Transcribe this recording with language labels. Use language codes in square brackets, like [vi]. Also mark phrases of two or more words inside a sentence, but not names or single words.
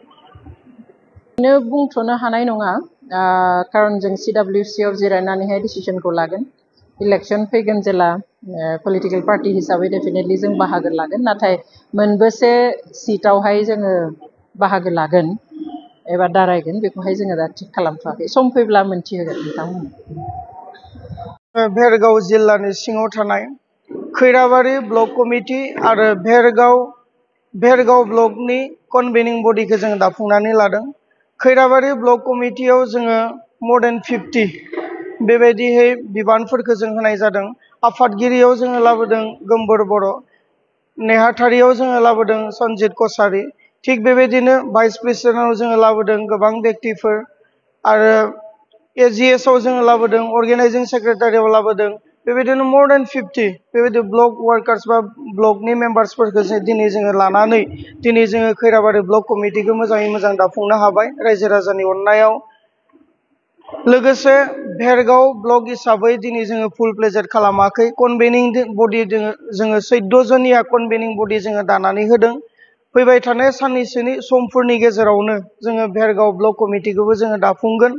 [brx] बुंथ'नो हानाय नङा खारन जों CWC आव जिरायनानैहाय डिसिसनखौ लागोन इलेक्शन फैगोन जेला [en] political party [brx] हिसाबै डेफिनेटलि जों बाहागो लागोन नाथाय मोनबेसे सिटआवहाय जोङो बाहागो लागोन एबा दारायगोन बेखौहाय जोङो दा थिग खालामथ'वाखै सम फैब्ला मोनथिहोगोन नोंथांमोन भेरगाव जिल्लानि सिङाव थानाय खैराबारि [en] block committee [brx] आरो भेरगाव ब्लकनि कनभेनिं बडिखौ जों दाफुंनानै लादों खैराबारि [en] block committee [brx] जोङो [en] more than 50 [brx] बेबायदिहै बिबानफोरखौ जों होनाय जादों आफादगिरियाव जोङो लाबोदों गोमबोर बर' नेहाथारियाव जोङो लाबोदों सनजित कसारी थिग बेबायदिनो [en] vice president [brx] जोङो लाबोदों गोबां व्यक्तिफोर आरो AGS आव जोङो लाबोदों [en] organizing secretary [brx] लाबोदों बेबायदिनो [en] more than 50 [brx] बेबायदि [en] block workers [brx] बा ब्लकनि मेम्बार्सफोरखौ दिनै जोङो लानानै दिनै जोङो खैराबारि [en] block committee [brx] मोजाङै मोजां दाफुंनो हाबाय रायजो राजानि अननायाव लोगोसे भेरगाव ब्लक हिसाबै दिनै जोङो [en] full fledged [brx] खालामाखै [en] convening body [brx] जोङो 14 जनिया [en] convening body [brx] जोङो दानानै होदों फैबाय थानाय साननैसोनि समफोरनि गेजेरावनो जोङो भेरगाव ब्लक कमिटिखौबो जोङो दाफुंगोन